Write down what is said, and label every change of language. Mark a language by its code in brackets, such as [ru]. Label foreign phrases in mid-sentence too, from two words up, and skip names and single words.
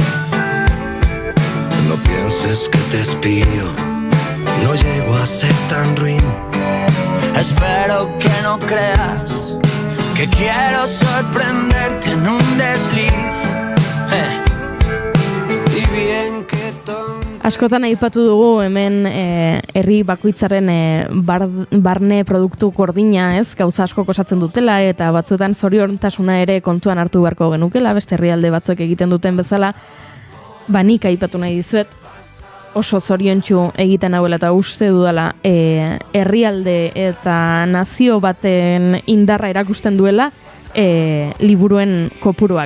[es] No pienses que te espío, no llego a ser tan ruin. Espero que no creas que quiero sorprenderte en un desliz. Y bien que [eu] Askotan aipatu dugu hemen herri bakoitzaren barne produktu gordina, ez? Gauza asko osatzen dutela eta batzuetan zoriontasuna ere kontuan hartu beharko genukela, beste herrialde batzuek egiten duten bezala. Nik aipatu nahi dizuet, oso zoriontsu egiten hauela eta uste dudala herrialde eta nazio baten indarra erakusten duela liburuen kopuruak.